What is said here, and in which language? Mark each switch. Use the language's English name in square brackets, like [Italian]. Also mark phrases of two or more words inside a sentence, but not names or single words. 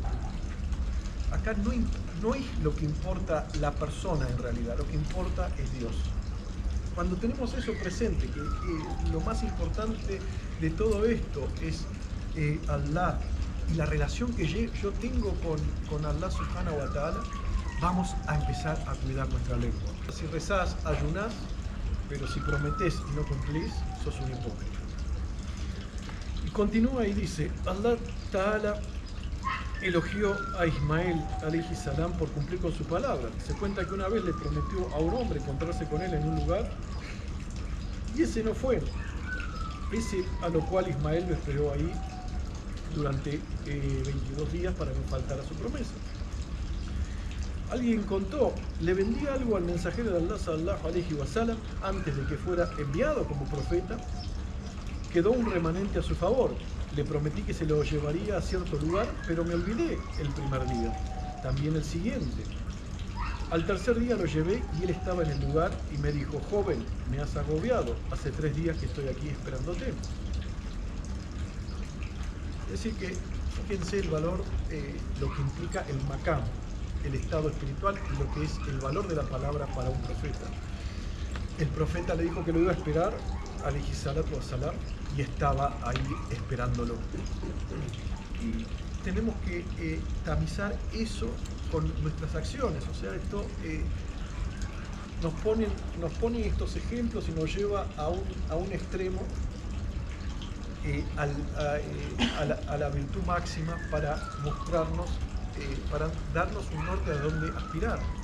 [Spanish] Acá no es lo que importa la persona en realidad, lo que importa es Dios. Cuando tenemos eso presente, que lo más importante de todo esto es Allah y la relación que yo tengo con [Arabic] الله سبحانه وتعالى, [Spanish] vamos a empezar a cuidar nuestra lengua. Si rezás, ayunás, pero si prometés y no cumplís, sos un hipócrita. Y continúa y dice, [Arabic] الله تعالى [Spanish] elogió a Ismael [Arabic] عليه السلام [Spanish] por cumplir con su palabra. Se cuenta que una vez le prometió a un hombre encontrarse con él en un lugar y ese no fue. Ese a lo cual Ismael lo esperó ahí durante 22 días para no faltar a su promesa. Alguien contó, le vendí algo al mensajero de Allah [Arabic] صلى الله عليه وسلم [Spanish] antes de que fuera enviado como profeta. Quedó un remanente a su favor. Le prometí que se lo llevaría a cierto lugar, pero me olvidé el primer día. También el siguiente. Al tercer día lo llevé y él estaba en el lugar y me dijo, joven, me has agobiado. Hace 3 días que estoy aquí esperándote. Es decir que, fíjense el valor, lo que implica el maqam, el estado espiritual y lo que es el valor de la palabra para un profeta. El profeta le dijo que lo iba a esperar, [Arabic] عليه الصلاة والسلام, [Spanish] y estaba ahí esperándolo. Y tenemos que tamizar eso con nuestras acciones. O sea, esto nos pone estos ejemplos y nos lleva a un extremo, a la virtud máxima para mostrarnos, para darnos un norte a donde aspirar.